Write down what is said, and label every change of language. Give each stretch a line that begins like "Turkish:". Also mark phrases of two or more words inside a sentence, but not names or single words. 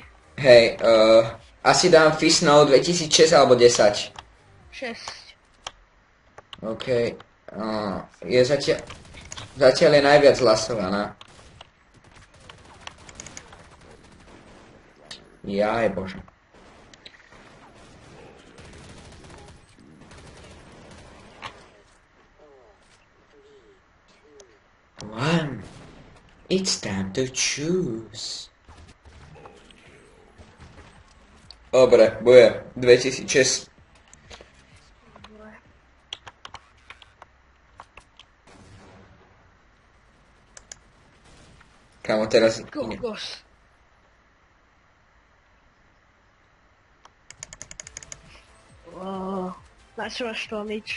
Slovak: Hej, asi dám Fisnow 2006 alebo 10. 6. OK. Je zatiaľ je najviac hlasovaná. Jaj bože.
English: One. It's time to choose.
Slovak: Dobre, bude 2006. Kámo, teraz... Kokos. Na čo máš to nič?